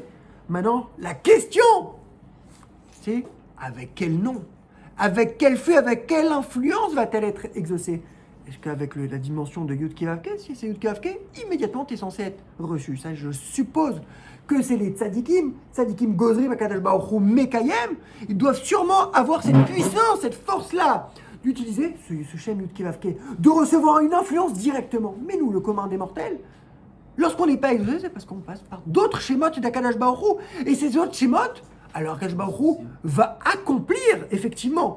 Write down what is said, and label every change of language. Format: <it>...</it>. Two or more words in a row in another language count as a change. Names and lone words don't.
<fr>Maintenant, la question, c'est avec quel nom, avec quel feu, avec quelle influence va-t-elle être exaucée? Est-ce qu'avec la dimension de Yud-Kevavke, si c'est Yud-Kevavke, immédiatement tu es censé être reçu? Ça, je suppose que c'est les</fr> <he>צדיקים גוזרים הקדוש ברוך הוא מקיים,</he> <fr>ils doivent sûrement avoir cette puissance, cette force-là, d'utiliser ce Shem Yud-Kevavke, de recevoir une influence directement. Mais nous, le commun des mortels, lorsqu'on n'est pas exaucé, c'est parce qu'on passe par d'autres schémotes d'</fr> <he>הקדוש ברוך הוא.</he> <fr>Et ces autres schémotes, alors</fr> <he>הקדוש ברוך הוא</he> <fr>va accomplir, effectivement.</fr>